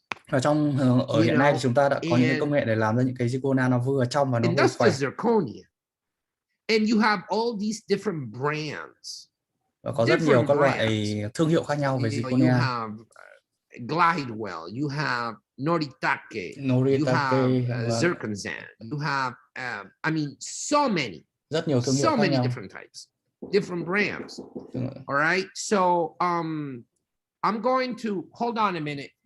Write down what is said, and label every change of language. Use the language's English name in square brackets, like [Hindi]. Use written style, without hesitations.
[Vietnamese] Và ở hiện nay thì chúng ta đã có những công nghệ để làm ra những cái zirconia nó vừa trong và nó vừa khỏe. [English] And you have all these different brands. [Vietnamese] Và có rất nhiều các loại thương hiệu khác nhau về zirconia. [English] You have Glidewell, you have Noritake, you have Zirconzan, you have I mean so many. [Vietnamese] Rất nhiều thương hiệu [English] so [Vietnamese] khác [English] many [Vietnamese] nhau. [English] different types, different brands. All right, so I'm going to hold on a minute.